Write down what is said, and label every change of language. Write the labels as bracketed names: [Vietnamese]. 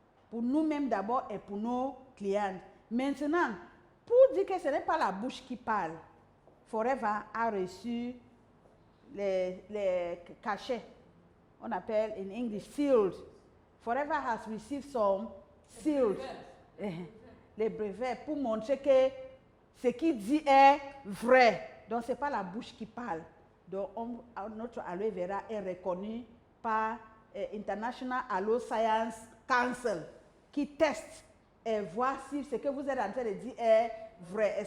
[French] Pour nous-mêmes d'abord et pour nos clients. Maintenant, pour dire que ce n'est pas la bouche qui parle, Forever a reçu les cachets. On appelle [English] in English sealed. Forever has received some sealed. [French] Les brevets pour montrer que ce qu'il dit est vrai. Donc, ce n'est pas la bouche qui parle. Donc, notre aloe vera est reconnu par International Aloe Science Council qui teste et voit si ce que vous êtes en train de dire est vrai.